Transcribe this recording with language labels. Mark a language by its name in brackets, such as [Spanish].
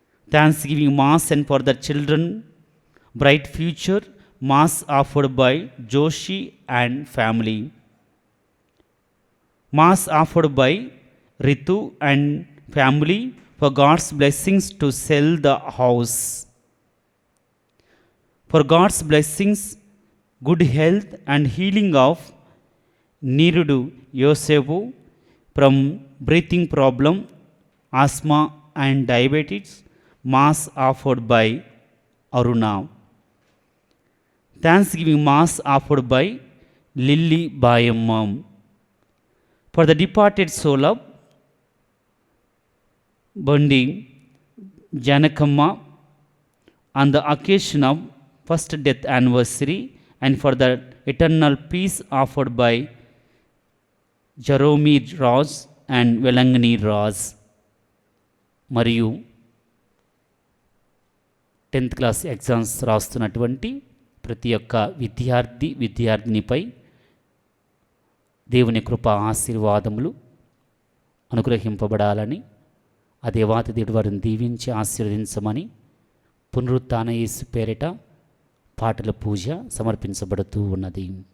[English] Thanksgiving Mass and for the children bright future, Mass offered by Joshi and family. Mass offered by Ritu and family for God's blessings to sell the house. For God's blessings, good health and healing of నీరుడు Yosepu from breathing problem, asthma and diabetes, mass offered by Aruna. Thanksgiving mass offered by Lilly Bayamma. For the departed soul of Bandi Janakamma on the occasion of first death anniversary, and for the eternal peace offered by Jerome Ross and Velangani Ross. [Telugu] మరియు 10th class exams రాస్తున్నటువంటి ప్రతి ఒక్క విద్యార్థినిపై దేవుని కృప ఆశీర్వాదములు అనుగ్రహింపబడాలని, ఆ దేవాతి దేవుడు వారిని దీవించి ఆశీర్వదించమని పునరుత్థాన యేసు పేరిట పాటల పూజ సమర్పించబడుతూ ఉన్నది.